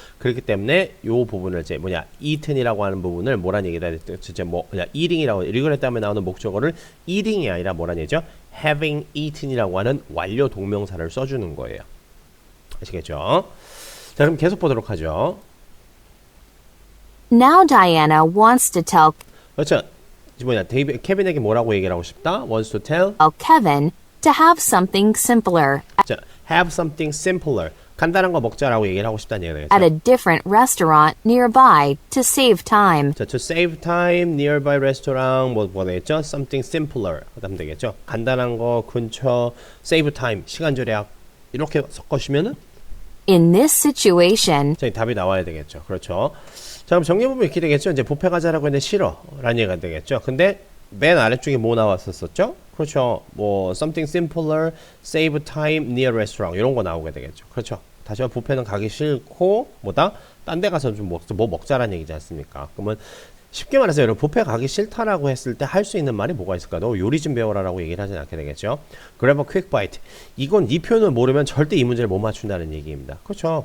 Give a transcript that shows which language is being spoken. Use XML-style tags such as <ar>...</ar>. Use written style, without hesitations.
<ko>그렇기 때문에 요 부분을 이제 뭐냐 eaten이라고 하는 부분을 뭐라는 얘기다 진짜 뭐 그냥 eating이라고 리그레 다음에 나오는 목적어를 eating이 아니라 뭐라는 얘기죠? having eaten이라고 하는 완료 동명사를 써주는 거예요. 아시겠죠? 자, 그럼 계속 보도록 하죠.</ko> <en>Now Diana wants to tell</en> <ko>그렇죠. 뭐냐 케빈에게 뭐라고 얘기를 하고 싶다?</ko> <en>wants to tell Kevin to have something simpler</en> <ko>자,</ko> <en>have something simpler</en> <ko>간단한 거 먹자라고 얘기를 하고 싶다는 얘기가</ko> <en>at</en> <ko>되겠죠.</ko> <en>a different restaurant nearby to save time.</en> <ko>자,</ko> <en>to save time, nearby restaurant</en> <ko>뭐가 되겠죠?</ko> <en>something simpler</en> <ko>하면 되겠죠. 간단한 거 근처 save time 시간 절약 이렇게 섞으시면은</ko> <en>In this situation,</en> <ko>자, 답이 나와야 되겠죠. 그렇죠. 자, 그럼 정리해보면 이렇게 되겠죠. 이제 뷔페 가자라고 했는데 싫어 라는 얘기가 되겠죠. 근데 맨 아래쪽에 뭐 나왔었죠? 그렇죠.</ko> <en>뭐 something simpler, save time, near restaurant</en> <ko>이런 거 나오게 되겠죠. 그렇죠. 다시 한번 뷔페는 가기 싫고 뭐다? 딴 데 가서 좀 뭐 먹자라는 얘기지 않습니까? 그러면 쉽게 말해서 여러분 뷔페 가기 싫다라고 했을 때 할 수 있는 말이 뭐가 있을까? 너 요리 좀 배워라라고 얘기를 하진 않게 되겠죠.</ko> <en>Grab a quick bite.</en> <ko>이건 이 표현을 모르면 절대 이 문제를 못 맞춘다는 얘기입니다. 그렇죠.</ko>